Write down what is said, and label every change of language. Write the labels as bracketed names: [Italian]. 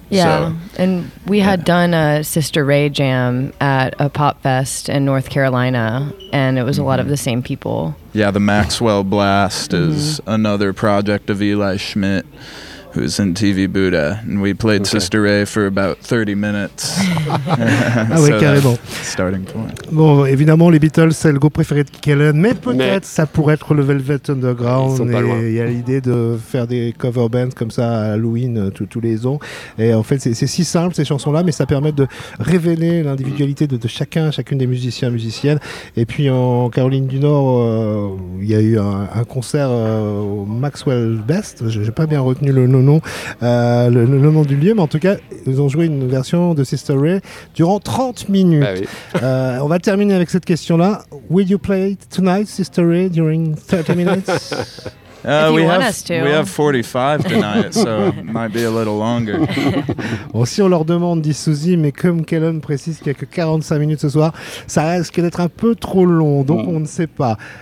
[English] Yeah, so, and we had done a Sister Ray jam at a pop fest in North Carolina, and it was a lot of the same people. Yeah, the Maxwell Blast is another project of Eli Schmidt, who's in TV Buddha, and we played Sister Ray for about 30 minutes. [French] Ah ouais, carrément. [English] Starting point. [French] Bon, évidemment, les Beatles, c'est le groupe préféré de Kick Allen, mais peut-être ça pourrait être le Velvet Underground. Et il y a l'idée de faire des cover bands comme ça à Halloween tous les ans. Et en fait, c'est si simple, ces chansons-là, mais ça permet de révéler l'individualité de chacun, chacune des musiciens et musiciennes. Et puis, en Caroline du Nord, il y a eu un concert au Maxwell Best. J'ai pas bien retenu le nom du lieu, mais en tout cas, ils ont joué une version de Sister Ray durant 30 minutes. Ah oui. On va terminer avec cette question-là. [English] Will you play tonight, Sister Ray, during 30 minutes? We have 45 tonight, so it might be a little longer. [French] Bon, si on leur demande, dit Susie, mais comme Kellen précise qu'il n'y a que 45 minutes ce soir, ça risque d'être un peu trop long, donc on ne sait pas.